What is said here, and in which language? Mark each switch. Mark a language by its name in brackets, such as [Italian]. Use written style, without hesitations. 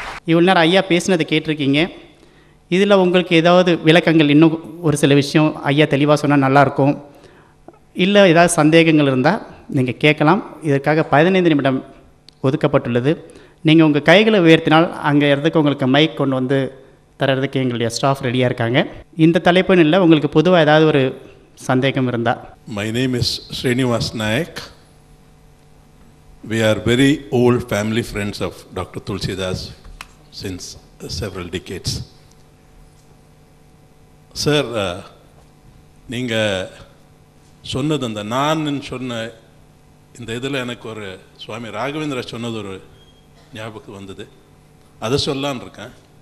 [Tamil] இவ்வளோ நேரம் ஐயா பேசினதை கேட்டிருக்கீங்க. இதில் உங்களுக்கு ஏதாவது விளக்கங்கள், இன்னும் ஒரு சில விஷயம் ஐயா தெளிவாக சொன்னால் நல்லாயிருக்கும், இல்லை ஏதாவது சந்தேகங்கள் இருந்தால் நீங்கள் கேட்கலாம். இதற்காக 15 நிமிடம் ஒதுக்கப்பட்டுள்ளது. நீங்கள் உங்கள் கைகளை உயர்த்தினால் அங்கே இடத்துக்கு உங்களுக்கு மைக் கொண்டு வந்து தர்றதுக்கு எங்களுடைய ஸ்டாஃப் ரெடியாக இருக்காங்க. இந்த தலைப்புன்னு இல்லை, உங்களுக்கு பொதுவாக ஏதாவது ஒரு சந்தேகம் இருந்தால். [English] My name is Srinivas Nayak. We are very old family friends of Dr. Tulsidas since several decades. [Tamil] Sir, நீங்கள் சொன்னது அந்த நான் சொன்ன இந்த இதில் எனக்கு ஒரு சுவாமி ராகவேந்திர சொன்னது ஒரு ஞாபகம் வந்தது. அதை சொல்லான்னு இருக்கேன்.